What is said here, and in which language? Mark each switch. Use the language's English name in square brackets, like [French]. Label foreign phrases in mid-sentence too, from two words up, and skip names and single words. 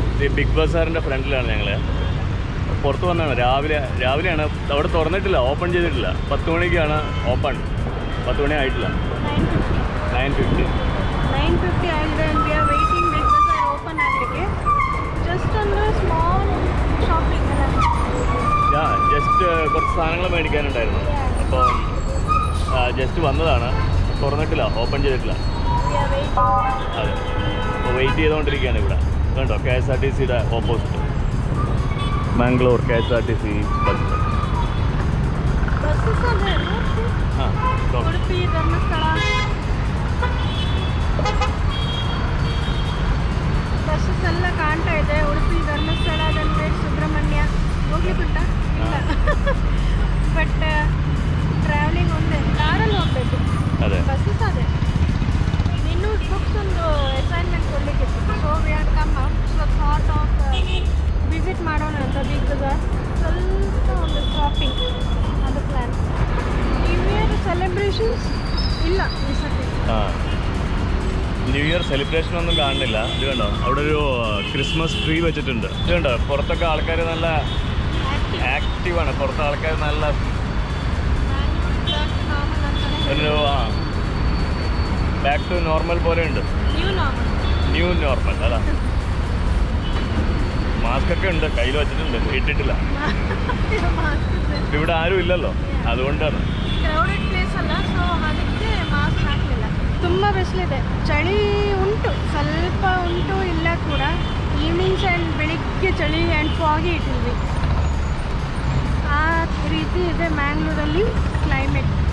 [Malayalam] ബിഗ് ബസാറിൻ്റെ ഫ്രണ്ടിലാണ് ഞങ്ങൾ. പുറത്ത് വന്നതാണ് രാവിലെയാണ്. അവിടെ തുറന്നിട്ടില്ല, ഓപ്പൺ ചെയ്തിട്ടില്ല. 10 മണിക്കാണ് ഓപ്പൺ. 10 മണി ആയിട്ടില്ല. 9:50 [Kannada] ಆಗಿದೆ. [English] we are waiting big bazaar open ಆಗಲಿಕ್ಕೆ. just ಒಂದು small shopping ಅಲ್ಲ. [Malayalam] ജസ്റ്റ് കുറച്ച് സാധനങ്ങൾ മേടിക്കാനുണ്ടായിരുന്നു. അപ്പോൾ ജസ്റ്റ് വന്നതാണ്. തുറന്നിട്ടില്ല, ഓപ്പൺ ചെയ്തിട്ടില്ല. അതെ, അപ്പോൾ വെയിറ്റ് ചെയ്തുകൊണ്ടിരിക്കുകയാണ് ഇവിടെ. കണ്ടോ, KSRTCയുടെ ഓപ്പോസിറ്റ് മാംഗ്ലൂർ KSRTC ബസ്. [Kannada] ಉಡುಪಿ ಧರ್ಮಸ್ಥಳ ಬಸ್ಸಸ್ ಎಲ್ಲ ಕಾಣ್ತಾ ಇದೆ. ಉಡುಪಿ ಧರ್ಮಸ್ಥಳ, ದಂಡೇರ್, ಸುಬ್ರಹ್ಮಣ್ಯ ಹೋಗ್ಲಿಕ್ಕುಂಟಾ? ಇಲ್ಲ. [English] but travelling [Kannada] ಒಂದೇ, ಕಾರಲ್ಲಿ ಹೋಗ್ಬೇಕು. ಬಸ್ಸಸ್ ಅದೇ. ಇನ್ನೂ ಬುಕ್ಸ್ ಒಂದು ಅಸೈನ್ಮೆಂಟ್ ಕೊಡ್ಲಿಕ್ಕಿತ್ತು. [English] so we are come out. so thought of visit [Kannada] ಮಾಡೋಣ ಅಂತ [English] ಬಿಗ್ ಬಜಾರ್. [Kannada] ಸ್ವಲ್ಪ ಒಂದು ಶಾಪಿಂಗ್ ಅದು ಪ್ಲ್ಯಾನ್. [English] new year celebrations [Kannada] ಇಲ್ಲ ಈ ಸತಿ. [English] new year celebration [Malayalam] ഒന്നും കാണുന്നില്ല. ഇത് കണ്ടോ, അവിടെ ഒരു ക്രിസ്മസ് ട്രീ വെച്ചിട്ടുണ്ട്. ഇത് കണ്ടോ, പുറത്തൊക്കെ ആൾക്കാർ നല്ല ആക്റ്റീവാണ്. പുറത്തെ ആൾക്കാർ നല്ല ഒരു [English] back to normal [Malayalam] പോലെ ഉണ്ട്. [English] new normal [Malayalam] അതാ. മാസ്ക് ഒക്കെ ഉണ്ട്, കയ്യിൽ വെച്ചിട്ടുണ്ട്, ഇട്ടിട്ടില്ല. ഇവിടെ ആരും ഇല്ലല്ലോ, അതുകൊണ്ടാണ്. [Kannada] ತುಂಬ ಬಿಸಿಲಿದೆ, ಚಳಿ ಉಂಟು, ಸ್ವಲ್ಪ ಉಂಟು, ಇಲ್ಲ ಕೂಡ. [English] evenings and [Kannada] ಬೆಳಿಗ್ಗೆ ಚಳಿ [English] and foggy [Kannada] ಇಟ್ಟಿದ್ವಿ. ಆ ರೀತಿ ಇದೆ ಮ್ಯಾಂಗ್ಳೂರಲ್ಲಿ ಕ್ಲೈಮೇಟ್.